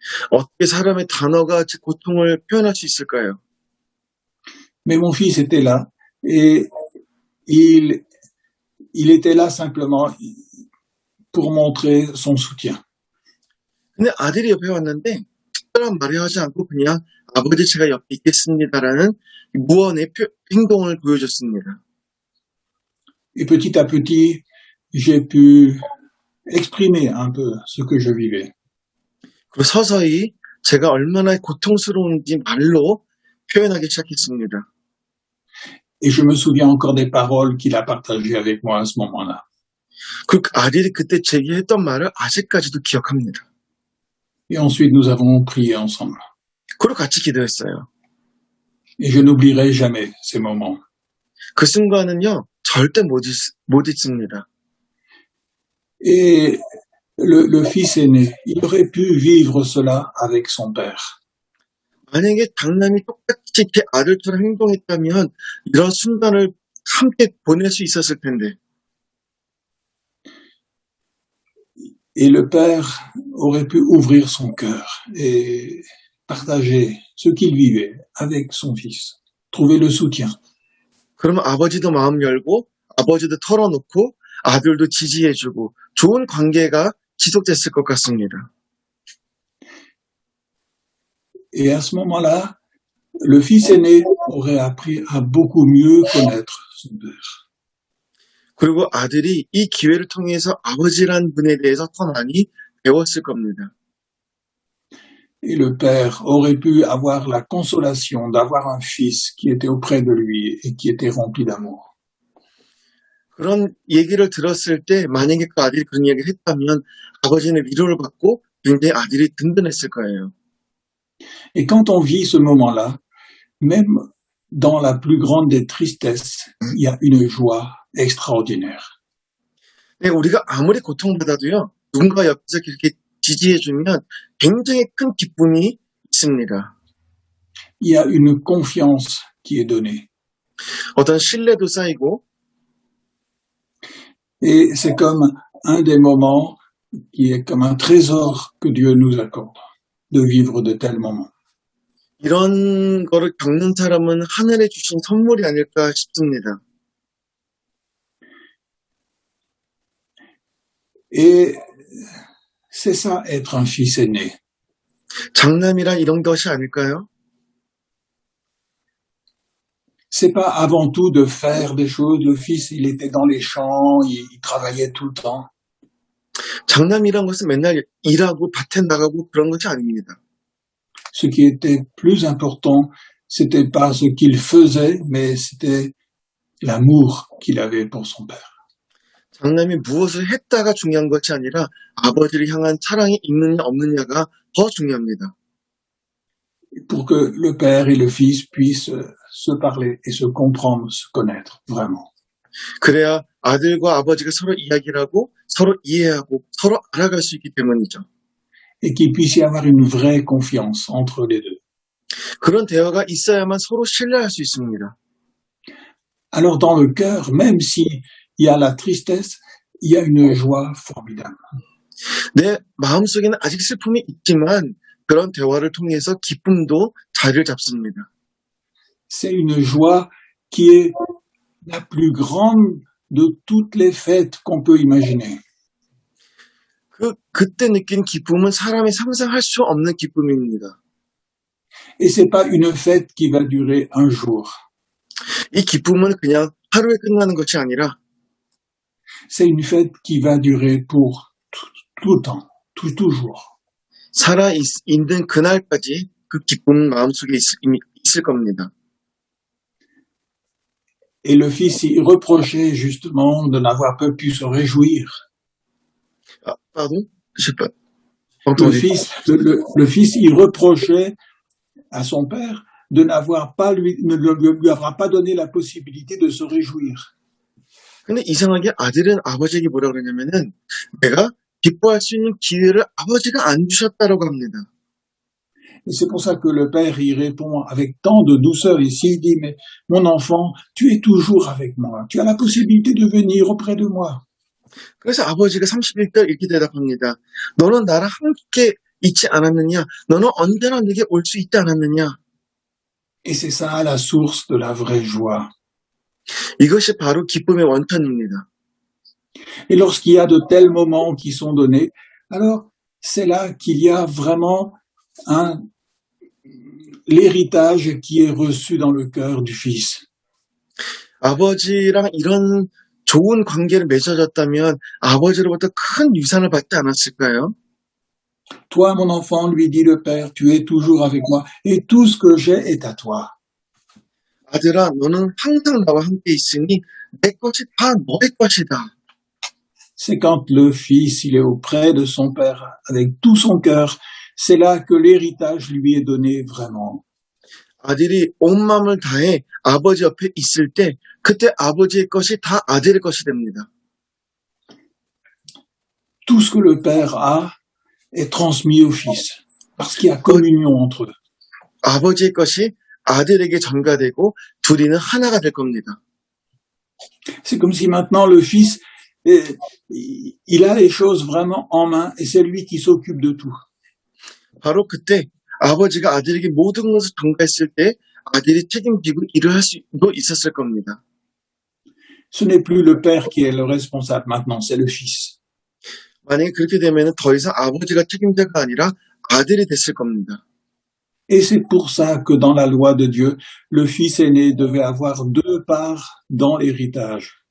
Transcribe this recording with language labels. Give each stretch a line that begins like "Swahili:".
Korean: 어떻게 사람의 단어가 제 고통을 표현할 수 있을까요?
French: Mais mon fils était là et il était là simplement pour montrer son soutien.
Korean: 근데 아들이 옆에 왔는데 특별한 말을 하지 않고 그냥 아버지 제가 옆에 있겠습니다라는 무언의 행동을 보여줬습니다.
French: Et petit à petit, j'ai pu exprimer un peu ce que je vivais.
Korean: 그리고 서서히 제가 얼마나 고통스러운지 말로 표현하기 시작했습니다.
French: Et je me souviens encore des paroles qu'il a partagées avec moi à ce moment-là.
Korean: 그 아들이 그때 제게 했던 말을 아직까지도 기억합니다.
French: Et ensuite, nous avons prié ensemble.
Korean: 그리고 같이 기도했어요.
French: Et je n'oublierai jamais ces moments.
Korean: 그 순간은요, 절대 못 잊습니다.
French: Et le fils aîné, il aurait pu vivre cela avec son père.
Korean: 만약에 장남이 똑같이 제 아들처럼 행동했다면 이런 순간을 함께 보낼 수 있었을 텐데.
French: Et le père aurait pu ouvrir son cœur et partager ce qu'il vivait avec son fils, trouver le soutien.
Korean: 그러면 아버지도 마음 열고 아버지도 털어놓고 아들도 지지해주고 좋은 관계가 지속됐을 것 같습니다.
French: Et à ce moment-là, le fils aîné aurait appris à beaucoup mieux connaître son père.
Korean: 그리고 아들이 이 기회를 통해서 아버지란 분에 대해서 더 많이 배웠을 겁니다.
French: Et le père aurait pu avoir la consolation d'avoir un fils qui était auprès de lui et qui était rempli d'amour.
Korean: 그런 얘기를 들었을 때 만약에 그 아들이 그런 얘기를 했다면 아버지는 위로를 받고 굉장히 아들이 든든했을 거예요.
French: Et quand on vit ce moment-là, même dans la plus grande des tristesses, il y a une joie extraordinaire.
Korean: 네, 우리가 아무리 고통받아도요, 누군가 옆에서 이렇게 지지해주면 굉장히 큰 기쁨이 있습니다.
French: Il y a une confiance qui est donnée.
Korean: 어떤 신뢰도 쌓이고,
French: Et c'est comme un des moments qui est comme un trésor que Dieu nous accorde, de vivre de tels moments.
Korean: 이런 거를 겪는 사람은 하늘에 주신 선물이 아닐까 싶습니다.
French: Et c'est ça, être un fils aîné.
Korean: 장남이란 이런 것이 아닐까요?
French: C'est pas avant tout de faire des choses. Le fils, il était dans les champs, il travaillait tout le temps.
Korean: 장남이란 것은 맨날 일하고 밭에 나가고 그런 것이 아닙니다.
French: Ce qui était plus important, c'était pas ce qu'il faisait, mais c'était l'amour qu'il avait pour son père.
Korean: 장남이 무엇을 했다가 중요한 것이 아니라 아버지를 향한 사랑이 있느냐 없느냐가 더 중요합니다.
French: Pour que le père et le fils puissent se parler et se comprendre, se connaître, vraiment.
Korean: 그래야 아들과 아버지가 서로 이야기를 하고 서로 이해하고 서로 알아갈 수 있기 때문이죠.
French: Et qu'il puisse y avoir une vraie confiance entre les deux.
Korean: 그런 대화가 있어야만 서로 신뢰할 수 있습니다.
French: Alors dans le cœur, même s'il y a la tristesse, il y a une joie formidable.
Korean: 내 마음속에는 아직 슬픔이 있지만 그런 대화를 통해서 기쁨도 자리를 잡습니다.
French: C'est une joie qui est la plus grande de toutes les fêtes qu'on peut imaginer.
Korean: 그때 느낀 기쁨은 사람이 상상할 수 없는 기쁨입니다.
French: Et c'est pas une fête qui va durer un jour.
Korean: 이 기쁨은 그냥 하루에 끝나는 것이 아니라
French: C'est une fête qui va durer pour tout le temps, toujours.
Korean: 살아 있는 그날까지 그 기쁨은 마음속에 있을 겁니다.
French: Et le fils, il reprochait justement de n'avoir pas pu se réjouir. 아, pardon? Je sais pas. Le fils, il reprochait à son père de ne lui avoir pas donné la possibilité de se réjouir.
Korean: 근데 이상하게 아들은 아버지에게 뭐라 그러냐면은 내가 기뻐할 수 있는 기회를 아버지가 안 주셨다라고 합니다.
French: Et c'est pour ça que le père y répond avec tant de douceur ici, il dit, mais mon enfant, tu es toujours avec moi, tu as la possibilité de venir auprès de moi.
Korean: 그래서 아버지가 31절 이렇게 대답합니다. 너는 나랑 함께 있지 않았느냐? 너는 언제나 내게 올 수 있지 않았느냐?
French: Et c'est ça la source de la vraie joie.
Korean: 이것이 바로 기쁨의 원천입니다.
French: Et lorsqu'il y a de tels moments qui sont donnés, alors c'est là qu'il y a vraiment l'héritage qui est reçu dans le cœur du fils.
Korean: 아버지랑 이런 좋은 관계를 맺어졌다면 아버지로부터 큰 유산을 받지 않았을까요?
French: Toi, mon enfant, lui dit le père, tu es toujours avec moi et tout ce que j'ai est à toi.
Korean: 아들아, 너는 항상 나와 함께 있으니 내 것이 다 너의 것이다.
French: C'est quand le fils, il est auprès de son père avec tout son cœur, c'est là que l'héritage lui est donné vraiment.
Korean: 아들이 온 마음을 다해 아버지 옆에 있을 때 그때 아버지의 것이 다 아들의 것이 됩니다.
French: Tout ce que le père a est transmis au fils parce qu'il y a communion entre eux.
Korean: 아버지의 것이 아들에게 전가되고 둘이는 하나가 될 겁니다.
French: C'est comme si maintenant le fils, il a les choses vraiment en main et c'est lui qui s'occupe de tout.
Korean: 바로 그때 아버지가 아들에게 모든 것을 전가했을 때 아들이 책임지고 일을 할 수도 있었을 겁니다.
French: Ce n'est plus le père qui est le responsable maintenant, c'est le fils.
Korean: 만약에 그렇게 되면 더 이상 아버지가 책임자가 아니라 아들이 됐을 겁니다.
French: Et c'est pour ça que dans la loi de Dieu, le fils aîné devait avoir 2 parts dans l'héritage.